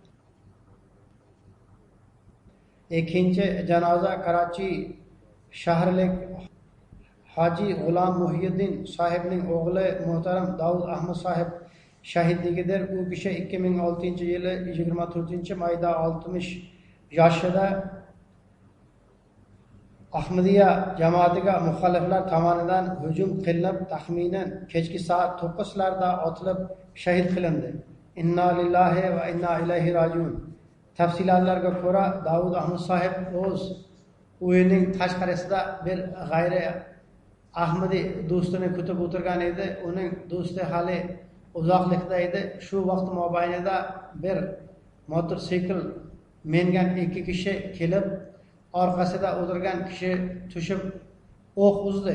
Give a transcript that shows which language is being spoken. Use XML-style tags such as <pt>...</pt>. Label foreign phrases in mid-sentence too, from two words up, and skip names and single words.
<uz>Ikkinchi janoza Karachi shahrlik Hoji G'ulom Muhyiddin sohibning o'g'li muhtaram Davud Ahmad sohib shahidligidir. U kishi 2006-yili 24-mayda 60 yoshida Ahmadiyya jamoatiga muxoliflar tomonidan hujum qilinib, taxminan kechki soat 9larda otilib shahid qilindi.</uz> <ar>إنا لله وإنا إليه راجعون.</ar> <uz>Tafsilotlarga ko'ra, Davud Ahmad sohib o'z uyining tashqarisida bir g'ayri Ahmadiy do'stini kutib o'tirgan edi. Uning do'sti hali uzoqlikda edi. Shu vaqt mobaynida bir motosikl mingan 2 kishi kelib, orqasida o'tirgan kishi tushib o'q uzdi.</uz>